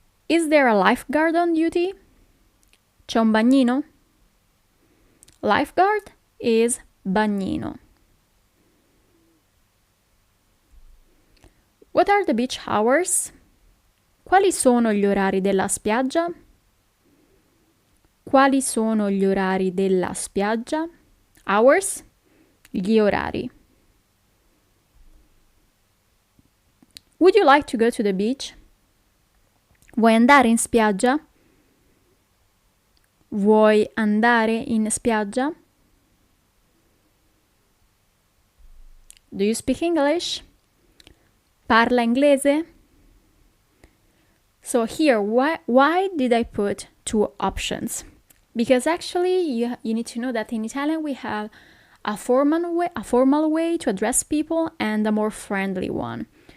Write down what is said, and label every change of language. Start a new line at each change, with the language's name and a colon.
English: Is there a lifeguard on duty?
Italian: C'è un bagnino?
English: Lifeguard is bagnino. What are the beach hours?
Italian: Quali sono gli orari della spiaggia? Quali sono gli orari della spiaggia?
English: Hours,
Italian: gli orari.
English: Would you like to go to the beach?
Italian: Vuoi andare in spiaggia? Vuoi andare in spiaggia?
English: Do you speak English?
Italian: Parla inglese?
English: So here, why did I put two options? Because actually you need to know that in Italian we have a formal way to address people and a more friendly one.